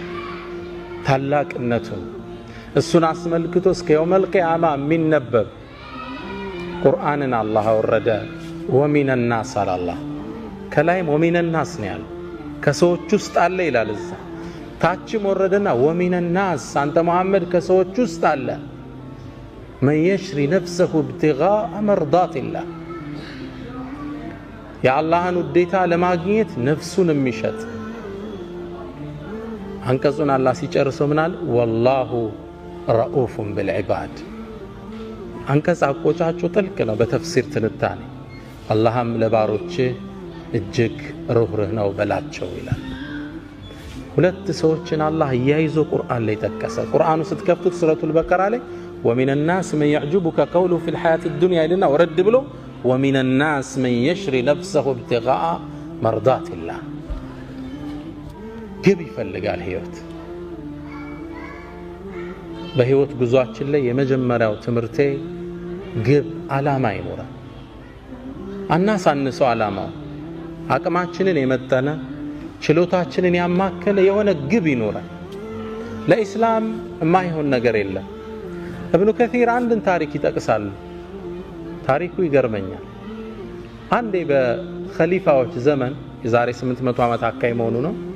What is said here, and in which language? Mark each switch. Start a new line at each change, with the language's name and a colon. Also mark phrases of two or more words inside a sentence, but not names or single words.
Amharic: ታላቅነቱን እሱን አስመልክቶ እስከ የውመል ቂያማ የሚነበብ ቁርአንን አላህ አወረደ።
Arabic: ومن الناس
Amharic: አላህ ከላይም
Arabic: ومن الناس
Amharic: ነው ያለው። ከሰዎች ውስጥ አለ ይላል። እዛ ታችም ወረደና
Arabic: ومن الناس
Amharic: አንተ መሐመድ ከሰዎች ውስጥ አለ
Arabic: من يشري نفسه ابتغاء مرضات الله
Amharic: የአላህን ውዴታ ለማግኘት ነፍሱን የሚሸጥ። አንቀጹን አላህ ሲጨርሰው ምናል
Arabic: والله رؤوف بالعباد።
Amharic: አንቀጽ አቆጫጩ ጥልቅ ነው በተፍሲር ትንታኔ። አላህም ለባሮች እጅግ ሩህሩህ ነው በላቸው ይላል። ሁለት ሰዎችን አላህ ያይዞ ቁርአን ላይ ጠቀሰ። ቁርአኑ ስትከፍቱት ሱረቱል በቀራ ላይ
Arabic: ومن الناس من يعجبك قوله في الحياة الدنيا لنا ورد
Amharic: ብሎ
Arabic: ومن الناس من يشري نفسه ابتغاء مرضات الله።
Amharic: ግብ ይፈልጋል ህይወት። በህይወት ጉዟችን ላይ የመጀመሪያው ትምርቴ ግብ አላማ ይኖራል። አናሳንሰው አላማው አቅማችንን የመጠነ ችሎታችንን ያማከለ የሆነ ግብ ይኖራል። ለኢስላም የማይሆን ነገር የለም። ኢብኑ ከሲር አንድን ታሪክ ይጠቅሳሉ። ታሪኩ ይገርመኛል። አንዴ በኸሊፋዎች ዘመን የዛሬ 800 ዓመት አካይ መሆኑ ነው።